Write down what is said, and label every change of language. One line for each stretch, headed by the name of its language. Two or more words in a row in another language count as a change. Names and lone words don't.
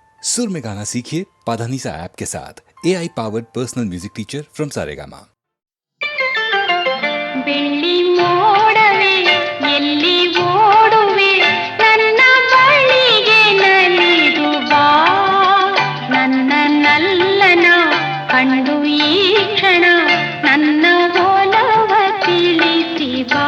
Hindi: सुर में गाना सीखिए पाधानीसा ऐप के साथ।
English: AI powered personal music teacher from
Hindi: सारेगामा।
Kannada: ಬೆಳ್ಳಿ ಮೋಡವೇ ಎಲ್ಲಿ ಓಡುವೆ ನನ್ನ ಬಳಿಗೆ ನಲಿದು ಬಾ ನನ್ನ ನಲ್ಲನ ಕಂಡು ಈ ಕ್ಷಣ ನನ್ನ ಒಲವ ತಿಳಿಸಿ ಬಾ